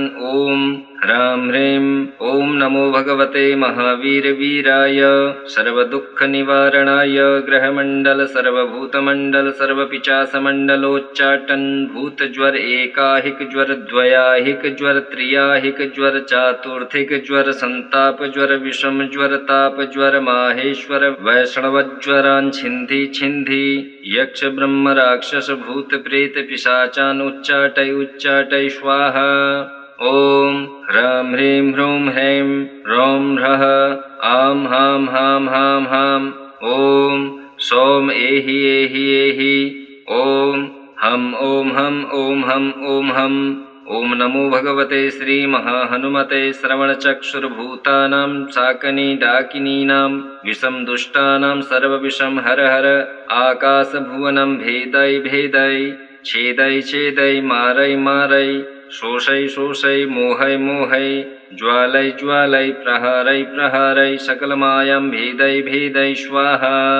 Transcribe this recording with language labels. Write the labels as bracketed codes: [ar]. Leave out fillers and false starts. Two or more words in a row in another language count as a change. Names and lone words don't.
[sa] ॐ ह्रां ह्रीं ॐ नमो भगवते महावीरवीराय सर्वदुःखनिवारणाय ग्रहमण्डल सर्वभूतमण्डल सर्वपिशाचमण्डलोच्चाटन भूतज्वर एकाहिक ज्वर द्वयाहिक ज्वर त्रियाहिक ज्वर चातुर्थिक ज्वर संताप ज्वर विषम ज्वर ताप ज्वर माहेश्वर वैष्णवज्वरान् छिन्धि छिन्धि यक्ष ब्रह्म राक्षस भूत प्रेत पिशाचान् उच्चाटय उच्चाटय स्वाहा। ॐ ह्रां ह्रीं ह्रूं ह्रैं रौं ह्रः आं हां हां हां हां। ॐ सोम एहि एहि एहि ओम हम ओम हम ओम हम ओम हम। ओम नमो भगवते श्री महाहनुमते श्रवणचक्षुर्भूतानां शाकनी डाकिनीनां विषम दुष्टानां सर्वविषम हर हर। आकाशभुवनं भेदै भेदै छेदै छेदै मारै मारै शोषै शोषै मोहै मोहै ज्वालै ज्वालै प्रहारै प्रहारै सकलमायां भेदै भेदै स्वाहा।